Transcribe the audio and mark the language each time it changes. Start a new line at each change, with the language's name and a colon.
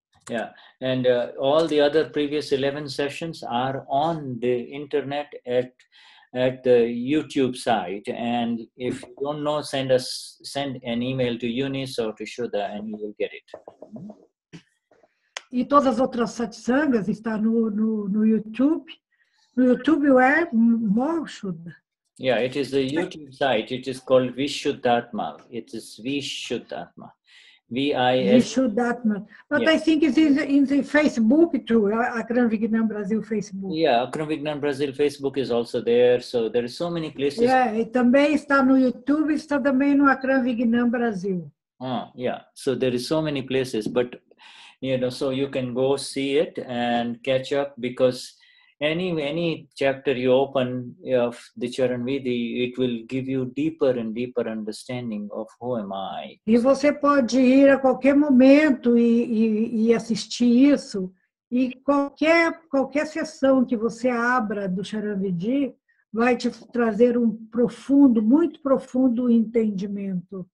English: Yeah, and all the other previous 11 sessions are on the internet at the YouTube site. And if you don't know, send an email to Eunice or to Shuddha and you will get it.
Portuguese: E todas as outras satsangas estão no YouTube. No YouTube é Shuddha.
English: Yeah, it is the YouTube site. It is called Vishuddhatma. It is Vishuddhatma. Shuddhatma. But yeah. I think it's in the Facebook too, Akram Vignan Brasil Facebook. Yeah, Akram Vignan Brasil Facebook is also there. So there are so many places.
Portuguese: Yeah, e também está no YouTube, está também no Akram Vignan Brasil.
English: Yeah, so there is so many places, but so you can go see it and catch up, because any chapter you open of the Charan Vidhi, it will give you deeper and deeper understanding of who am I.
Portuguese: E você pode ir a qualquer momento e assistir isso, e qualquer sessão que você abra do Charan Vidhi vai te trazer muito profundo entendimento.